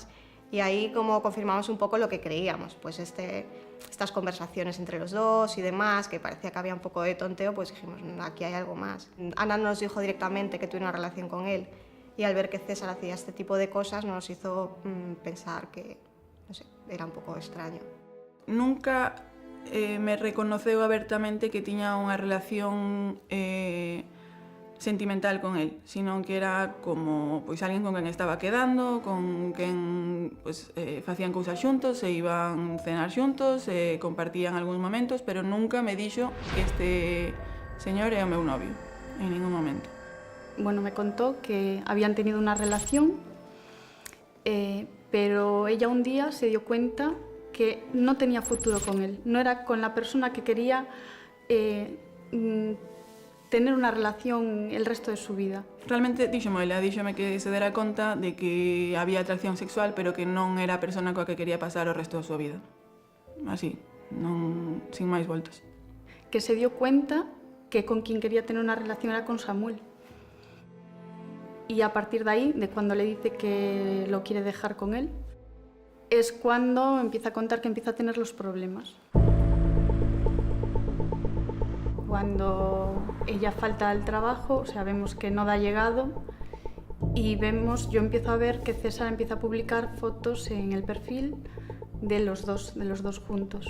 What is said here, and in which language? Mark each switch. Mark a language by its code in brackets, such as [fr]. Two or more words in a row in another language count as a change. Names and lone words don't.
[es] Y ahí como confirmamos un poco lo que creíamos, pues estas conversaciones entre los dos y demás, que parecía que había un poco de tonteo, pues dijimos, aquí hay algo más. Ana nos dijo directamente que tuvo una relación con él y al ver que César hacía este tipo de cosas nos hizo pensar que, no sé, era un pouco extraño. [gl] Nunca me reconoceu abertamente que tiña unha relación sentimental con él, sino que era como pois alguén con quen estaba quedando, con quen pois, facían cousas xuntos, se iban cenar xuntos, compartían algúns momentos, pero nunca me dixo que este señor é o meu novio, en ningún momento. [es] Bueno, me contó que habían tenido una relación, pero ella un día se dio cuenta que no tenía futuro con él, no era con la persona que quería tener unha relación el resto de su vida. [gl] Realmente díxome que se dera conta de que había atracción sexual, pero que non era a persona coa que quería pasar o resto da súa vida. Así, non, sin máis voltas. [es] Que se dio cuenta que con quien quería tener una relación era con Samuel. Y a partir de ahí, de cuando le dice que lo quiere dejar con él, es cuando empieza a contar que empieza a tener los problemas. Cuando ella falta al trabajo, o sea, vemos que no da llegado y yo empiezo a ver que César empieza a publicar fotos en el perfil de los dos juntos.